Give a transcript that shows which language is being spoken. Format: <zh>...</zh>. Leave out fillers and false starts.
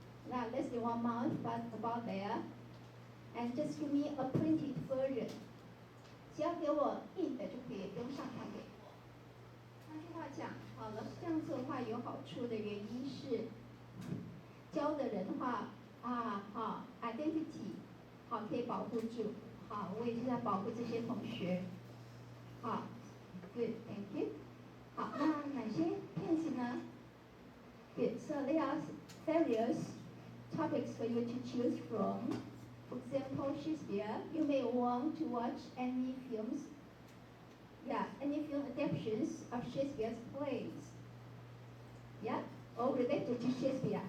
<en>Not less than 1 month, but about there. And just give me a printed version.</en> <zh>只要给我印的就可以，不用上传给我。换句话讲，老师这样做的话有好处的原因是，教的人的话，identity， 可以保护住。好，我也是在保护这些同学。好 ，</zh> <en>Good, thank you。</en> <zh>好，那哪些片子呢</zh> <en>？Good, so there are various topics for you to choose from. For example, Shakespeare. You may want to watch any films. Yeah, any film adaptations of Shakespeare's plays. Yeah, or related to Shakespeare.</en>